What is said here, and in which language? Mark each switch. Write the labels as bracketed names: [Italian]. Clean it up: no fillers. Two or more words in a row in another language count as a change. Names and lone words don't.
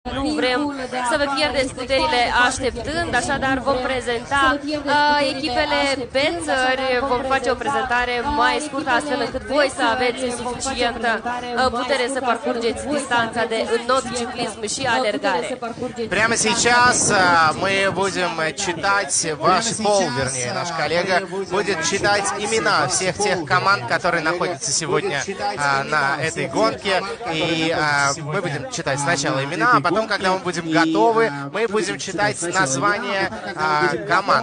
[Romanian] Nu vrem să vă pierdeți puterile așteptând, așadar vom prezenta echipele pe țări, vom face o prezentare mai scurtă astfel încât voi să aveți suficientă putere să parcurgeți дистанța de înot, ciclism și alergare. [Russian] Прямо сейчас мы будем читать, ваш Пол, вернее, наш коллега, будет читать имена всех тех команд, которые находятся сегодня на этой гонке. И мы будем читать сначала имена, а потом, когда мы будем готовы, мы будем читать название команд.